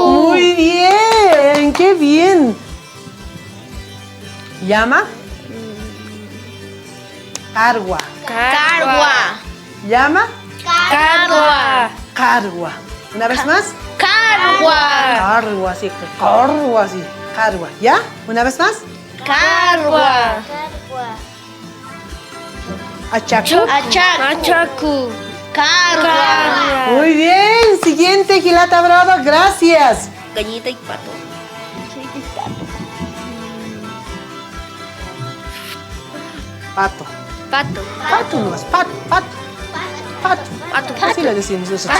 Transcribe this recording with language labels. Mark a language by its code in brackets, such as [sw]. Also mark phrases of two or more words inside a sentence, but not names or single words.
[es] Muy bien. Qué bien. Llama. Cargua. Cargua. Llama. Cargua. Cargua. Una vez más. Cargua. Cargua, sí. Cargua, sí. Cargua. ¿Ya? Una vez más. Cargua. Achaco. Achaco. Cargua. Muy bien. Siguiente, Gilata Bravo. Gracias. Gallita y pato. Pato. Pato. Pato nomás. Pato. Así le decimos nosotros.